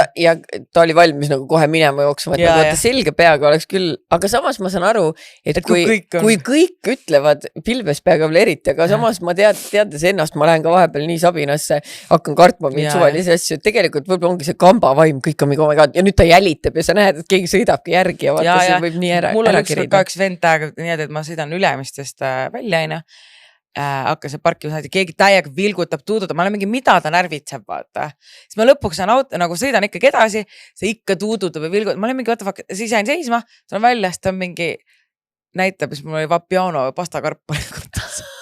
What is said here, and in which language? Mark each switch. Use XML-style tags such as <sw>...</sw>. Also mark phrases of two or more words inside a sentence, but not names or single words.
<et>Ja ta oli valmis nagu kohe minema jooksma, et selge peaga oleks küll, aga samas ma saan aru, et kui kõik ütlevad pilves peaga veel eriti, aga samas ma teades ennast, ma lähen ka vahepeal nii sabinasse, hakkan kartma mind suvalisi asju, et tegelikult võib-olla ongi see kambavaim, kõik on mingi</et> <en>oh my god,</en> <et>ja nüüd ta jälitab ja sa näed, et keegi sõidabki järgi ja vaata, siin võib nii ära kirida. Mul on üks vend täiega nii, et ma sõidan Ülemistest välja aina. Hakkas parkima, keegi täiega vilgutab, tuudutab, ma olen mingi, mida ta närvitseb, vaata. Siis ma lõpuks nagu sõidan ikkagi edasi, see ikka tuudutab ja vilgutab, ma olen mingi, vaata, siis jäin seisma, see on välja, siis ta on mingi, näitab, siis mul oli Vapiano pastakarp kortas.</et>